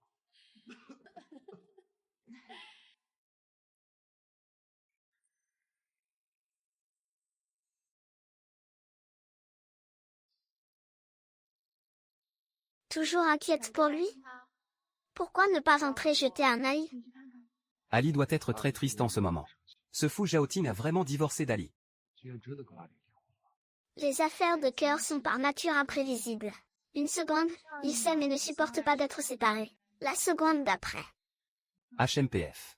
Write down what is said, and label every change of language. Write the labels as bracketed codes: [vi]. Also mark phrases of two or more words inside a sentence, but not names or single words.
[fr] Toujours inquiète pour lui? Pourquoi ne pas entrer jeter un œil? Ali doit être très triste en ce moment. Ce fou Zhaoting a vraiment divorcé d'Ali. [zh] 居然真的跟阿里离婚了。 [fr] Les affaires de cœur sont par nature imprévisibles. Une seconde, ils s'aiment et ne supportent pas d'être séparés. La seconde d'après. HMPF.